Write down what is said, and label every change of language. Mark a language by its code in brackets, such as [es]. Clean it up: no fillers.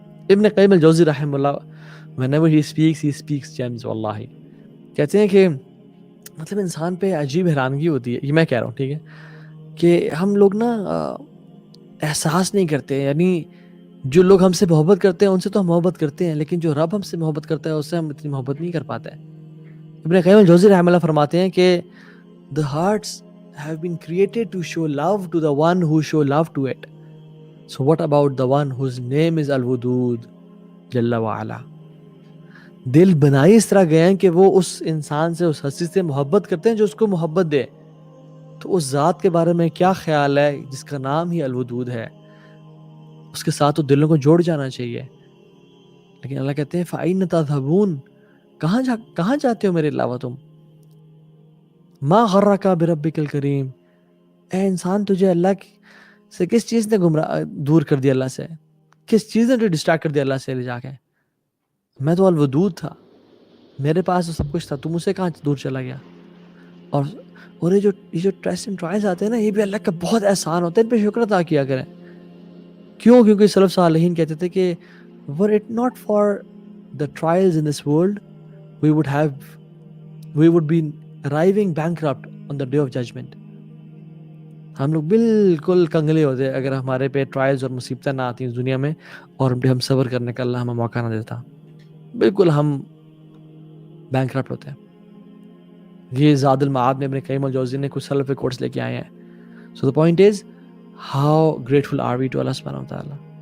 [ur] ابن قیم الجوزی رحمہ اللہ, [en] whenever he speaks gems [ur] واللہ, کہتے ہیں کہ مطلب انسان پہ عجیب حیرانگی ہوتی ہے, یہ میں کہہ رہا ہوں ٹھیک ہے, کہ ہم لوگ نا احساس نہیں کرتے. یعنی جو لوگ ہم سے محبت کرتے ہیں ان سے تو ہم محبت کرتے ہیں, لیکن جو رب ہم سے محبت کرتا ہے اس سے ہم اتنی محبت نہیں کر پاتے ہیں. ابن قیم الجوزی رحمہ اللہ فرماتے ہیں کہ [en] the hearts have been created to show love to the one who show love to it. So what about the one whose name is Al-Wudud Jalla wa Ala? [ur] دل بنائی اس طرح گئے ہیں کہ وہ اس انسان سے, اس ہستی سے محبت کرتے ہیں جو اس کو محبت دے. تو اس ذات کے بارے میں کیا خیال ہے جس کا نام ہی الودود ہے؟ اس کے ساتھ تو دلوں کو جوڑ جانا چاہیے. لیکن اللہ کہتے ہیں [ar] فَأَيْنَ تَذْهَبُونَ, [ur] کہاں جاتے ہو میرے علاوہ تم؟ [ar] ما غرک بربک الکریم, [ur] اے انسان تجھے اللہ سے کس چیز نے دور کر دیا اللہ سے, کس چیز نے ڈسٹریکٹ کر دیا اللہ سے لے جا کے؟ میں تو الودود تھا, میرے پاس تو سب کچھ تھا, تو مجھ سے کہاں دور چلا گیا؟ اور یہ جو ٹیسٹ اینڈ ٹرائلز آتے ہیں نا, یہ بھی اللہ کا بہت احسان ہوتا ہے, ان پہ شکر ادا کیا کریں. کیونکہ سلف صالحین کہتے تھے کہ [en] were it not for the trials in this world we would be arriving bankrupt on the day of judgment. [ur] ہم لوگ بالکل کنگلے ہوتے اگر ہمارے پہ ٹرائلز اور مصیبتیں نہ آتی اس دنیا میں اور ہم صبر کرنے کا اللہ ہمیں موقع نہ دیتا, بالکل ہم بینکرپٹ ہوتے ہیں. یہ زاد المعاد میں ابن قیم الجوزی نے کچھ سلف کوٹس لے کے آئے ہیں. [en] So the point is, how grateful are we to Allah subhanahu wa ta'ala?